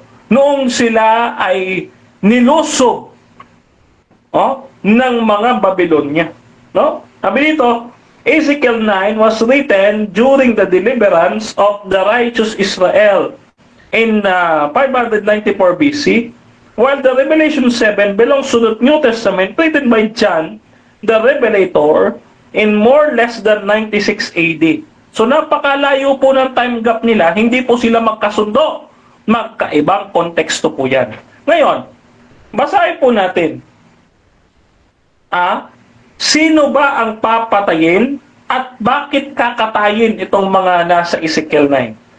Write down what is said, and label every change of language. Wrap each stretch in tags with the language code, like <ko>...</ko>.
<tl>Noong sila ay nilusob ng mga Babylonia. No? Sabi dito,</tl> <en>Ezekiel 9 was written during the deliverance of the righteous Israel in 594 BC, while the Revelation 7 belongs to the New Testament written by John, the Revelator, in more or less than 96 AD.</en> <tl>So napakalayo po ng time gap nila, hindi po sila magkasundo. Magkaibang konteksto po yan. Ngayon, basahin po natin. Sino ba ang papatayin at bakit kakatayin itong mga nasa Ezekiel 9?</tl>